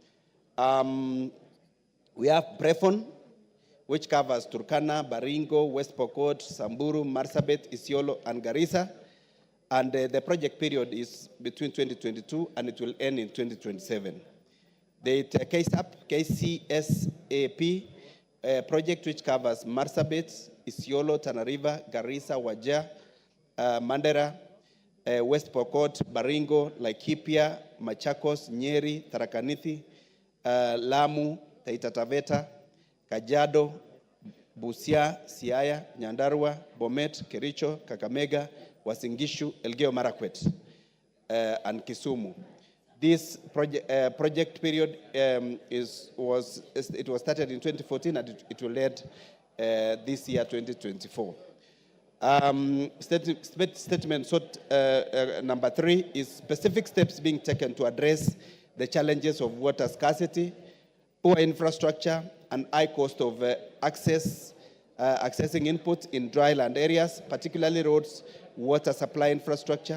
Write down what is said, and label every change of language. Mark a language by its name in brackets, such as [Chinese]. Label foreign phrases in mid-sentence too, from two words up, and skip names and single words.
[English] We have Brefon, which covers Turkana, Baringo, West Pokot, Samburu, Marsabit, Isiolo, and Garissa. And the project period is between 2022 and it will end in 2027. The KCSAP project, which covers Marsabit, Isiolo, Tana River, Garissa, Wajir, Mandera, West Pokot, Baringo, Laikipia, Machakos, Nyeri, Tharaka Nithi, Lamu, Taita Taveta, Kajiado, Busia, Siaya, Nyandarua, Bomet, Kericho, Kakamega, Uasin-Gishu, Elgeyo Marakwet, and Kisumu. This project period was started in 2014 and it will end this year, 2024. Statement sought, number 3 is specific steps being taken to address the challenges of water scarcity, poor infrastructure, and high cost of accessing input in dry land areas, particularly roads, water supply infrastructure.